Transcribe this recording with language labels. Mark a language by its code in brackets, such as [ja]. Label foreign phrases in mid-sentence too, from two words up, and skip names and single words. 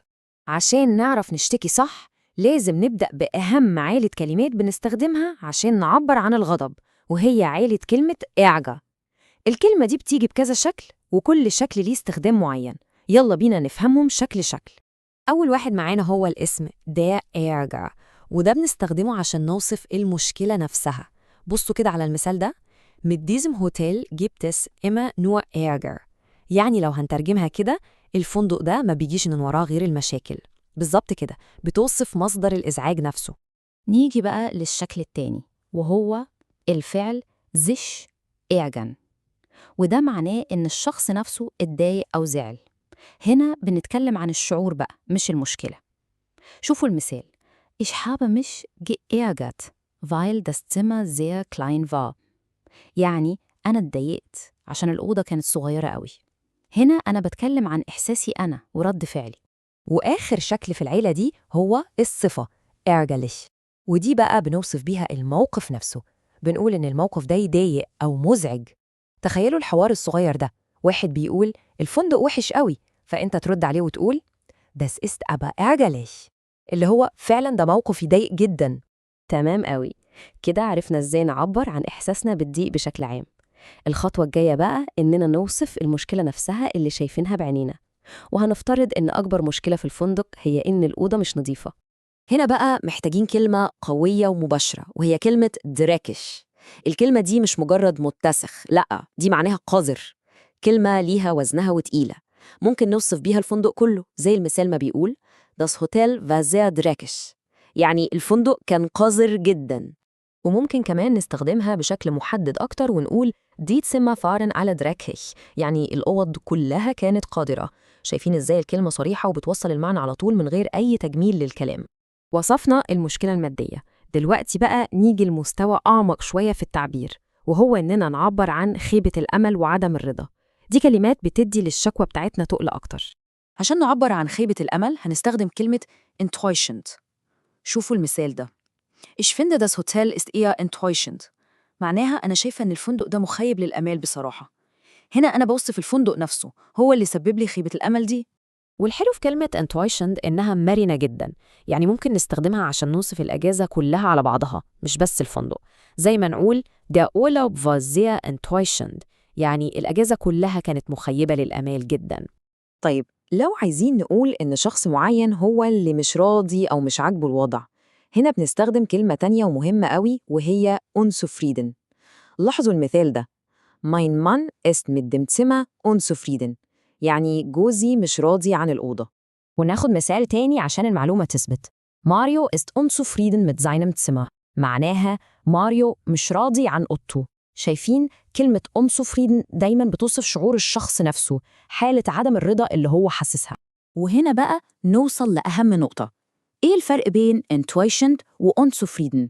[ar] عشان نعرف نشتكي صح لازم نبدأ بأهم عائلة كلمات بنستخدمها عشان نعبر عن الغضب، وهي عائلة كلمة إعجا. الكلمة دي بتيجي بكذا شكل وكل شكل ليه استخدام معين. يلا بينا نفهمهم شكل شكل. أول واحد معانا هو الاسم [de] der Ärger، [ar] وده بنستخدمه عشان نوصف المشكلة نفسها. بصوا كده على المثال ده: [de] Mit diesem Hotel gibt es immer nur Ärger. [ar] يعني لو هنترجمها كده، الفندق ده ما بيجيش من وراه غير المشاكل. بالظبط كده، بتوصف مصدر الإزعاج نفسه. نيجي بقى للشكل التاني وهو الفعل [de] sich ärgern، [ar] وده معناه إن الشخص نفسه اتضايق أو زعل. هنا بنتكلم عن الشعور بقى مش المشكلة. شوفوا المثال: [de] Ich habe mich geärgert, weil das Zimmer sehr klein war. [ar] يعني أنا اتضايقت عشان الأوضة كانت صغيرة قوي. هنا أنا بتكلم عن إحساسي أنا ورد فعلي. وآخر شكل في العيلة دي هو الصفة ärgerlich، ودي بقى بنوصف بيها الموقف نفسه. بنقول إن الموقف ده يضايق أو مزعج. تخيلوا الحوار الصغير ده، واحد بيقول الفندق وحش قوي، فأنت ترد عليه وتقول [de] Das ist aber ärgerlich، [ar] اللي هو فعلا ده موقف يضايق جدا. تمام قوي، كده عرفنا إزاي نعبر عن إحساسنا بالضيق بشكل عام. الخطوة الجاية بقى إننا نوصف المشكلة نفسها اللي شايفينها بعينينا، وهنفترض إن أكبر مشكلة في الفندق هي إن الأوضة مش نظيفة. هنا بقى محتاجين كلمة قوية ومباشرة، وهي كلمة dreckig. الكلمة دي مش مجرد متسخ، لأ، دي معناها قذر. كلمة ليها وزنها وتقيلة، ممكن نوصف بيها الفندق كله زي المثال ما بيقول [de] Das Hotel war sehr dreckig، [ar] يعني الفندق كان قذر جدا. وممكن كمان نستخدمها بشكل محدد أكتر ونقول [de] Die Zimmer waren alle dreckig، [ar] يعني الأوض كلها كانت قذرة. شايفين إزاي الكلمة صريحة وبتوصل المعنى على طول من غير أي تجميل للكلام. وصفنا المشكلة المادية، دلوقتي بقى نيجي لمستوى أعمق شوية في التعبير، وهو إننا نعبر عن خيبة الأمل وعدم الرضا. دي كلمات بتدي للشكوى بتاعتنا تقل أكتر. عشان نعبر عن خيبة الأمل هنستخدم كلمة enttäuschend. شوفوا المثال ده: [de] Ich finde das Hotel ist eher enttäuschend. [ar] معناها أنا شايفة إن الفندق ده مخيب للأمال بصراحة. هنا أنا بوصف الفندق نفسه هو اللي سبب لي خيبة الأمل دي. والحلو في كلمة enttäuschend إنها مرنة جدا، يعني ممكن نستخدمها عشان نوصف الأجازة كلها على بعضها مش بس الفندق. زي ما نقول [de] Der Urlaub war sehr enttäuschend، [ar] يعني الأجازة كلها كانت مخيبة للأمال جدا. طيب لو عايزين نقول إن شخص معين هو اللي مش راضي أو مش عاجبه الوضع، هنا بنستخدم كلمة تانية ومهمة قوي وهي unzufrieden. لاحظوا المثال ده: [de] Mein Mann ist mit dem Zimmer unzufrieden، [ar] يعني جوزي مش راضي عن الأوضة. وناخد مثال تاني عشان المعلومة تثبت: ماريو [de] ist unzufrieden mit seinem Zimmer، [ar] معناها ماريو مش راضي عن أوضته. شايفين كلمة unzufrieden دايما بتوصف شعور الشخص نفسه، حالة عدم الرضا اللي هو حاسسها. وهنا بقى نوصل لأهم نقطة: إيه الفرق بين enttäuschend و unzufrieden؟